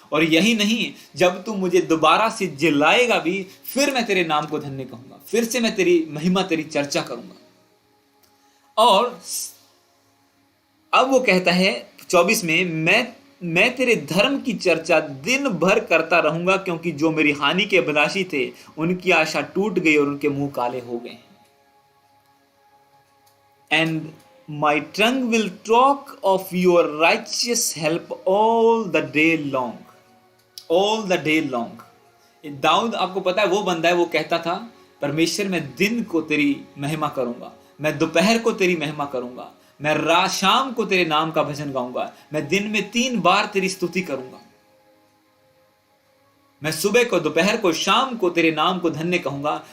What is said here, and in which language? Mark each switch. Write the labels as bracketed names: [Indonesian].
[Hindi] और यही नहीं, जब तू मुझे दोबारा से जिलाएगा भी, फिर मैं तेरे नाम को धन्य कहूंगा, फिर से मैं तेरी महिमा, तेरी चर्चा करूंगा। और अब वो कहता है 24 में, मैं तेरे धर्म की चर्चा दिन भर करता रहूंगा, क्योंकि जो मेरी हानि के अभिलाषी थे उनकी आशा टूट गई और उनके मुंह काले हो गए। [English] And my tongue will talk of your righteous help all the day long. All the day long. [Hindi] Dawood, आपको पता है वो बंदा है, वो कहता था परमेश्वर मैं दिन को तेरी महिमा करूंगा, मैं दोपहर को तेरी महिमा करूंगा, मैं रात शाम को तेरे नाम का भजन गाऊंगा, मैं दिन में 3 बार तेरी स्तुति करूंगा, मैं सुबह को, दोपहर को, शाम को तेरे नाम को धन्य कहूंगा।